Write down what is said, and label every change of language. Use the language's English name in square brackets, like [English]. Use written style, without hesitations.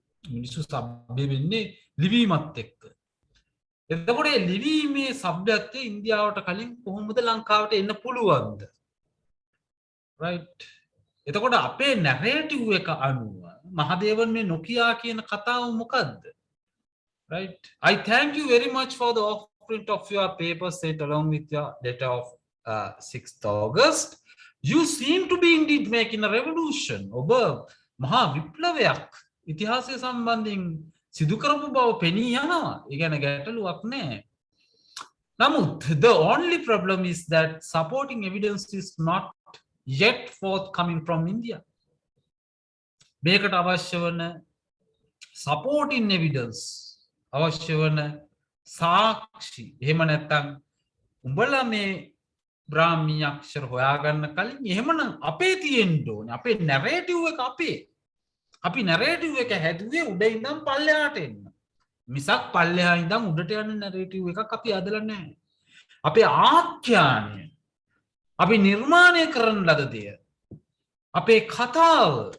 [Sinhala] මිනිස්සු සભ્ય වෙන්නේ ලිවීමත් එක්ක. එතකොට මේ ලිවීමේ සભ્યත්වය ඉන්දියාවට කලින් කොහොමද ලංකාවට එන්න පුළුවන්ද? [English] right. [Sinhala] එතකොට අපේ නැරේටිව් එක අනුව මහදේවන් මේ නොකියා කියන කතාව මොකද්ද? [English] Right. I thank you very much for the off-print of your paper sent along with your letter of 6th August. You seem to be indeed making a revolution. [Sinhala] ඔබ මහා විප්ලවයක් ඉතිහාසය සම්බන්ධයෙන් සිදු කරපු බව පෙනී යනවා. ඒ ගැන ගැටලුවක් නැහැ. නමුත් [English] the only problem is that supporting evidence is not yet forthcoming from India. [Sinhala] මේකට අවශ්‍ය වන supporting evidence අවශ්‍ය වන සාක්ෂි එහෙම නැත්තම් උඹලා මේ බ්‍රාහ්මී අක්ෂර හොයාගන්න කලින් එහෙමනම් අපේ තියෙන්න ඕනේ අපේ නැරේටිව් එක අපි නැරේටිව් එක හැදුවේ උඩ ඉඳන් පල්ලෙහාට එන්න මිසක් පල්ලෙහා ඉඳන් උඩට යන නැරේටිව් එකක් අපි හදලා නැහැ අපේ ආඛ්‍යානය අපි නිර්මාණය කරන ලද දෙය අපේ කතාව